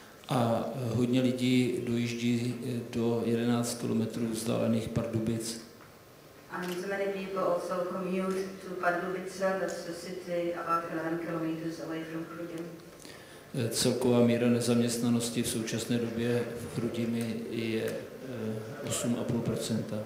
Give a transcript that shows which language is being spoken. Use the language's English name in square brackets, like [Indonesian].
[Czech] A hodně lidí dojíždí do 11 kilometrů vzdálených Pardubic. [English] And many people also commute to Pardubice, that's the city about 11 kilometers away from Chrudim. [Czech] Celková míra nezaměstnanosti v současné době v Chrudimi je 8,5%.